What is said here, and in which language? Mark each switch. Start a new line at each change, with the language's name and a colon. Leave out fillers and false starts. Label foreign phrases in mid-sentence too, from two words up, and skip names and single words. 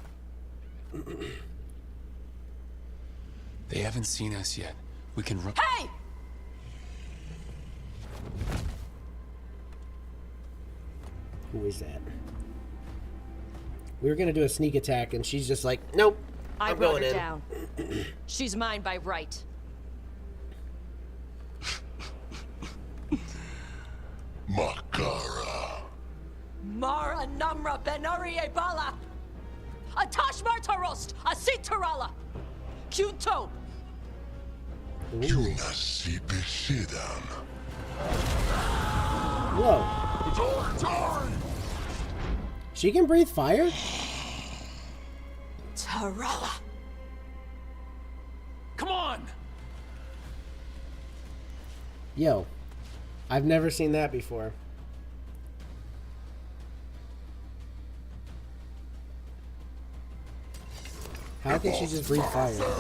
English: They haven't seen us yet. We can run. Hey! Who is that? We were going to do a sneak attack, and she's just like, nope, I I'm brought going her in. down. She's mine by right. Makara. Mara Namra Benari Bala. Atash Martarost, Asitarala. Kunto. Tunasi Bishidam. Whoa. She can breathe fire? Tarala. Come on! Yo. I've never seen that before. How can she just breathe fire?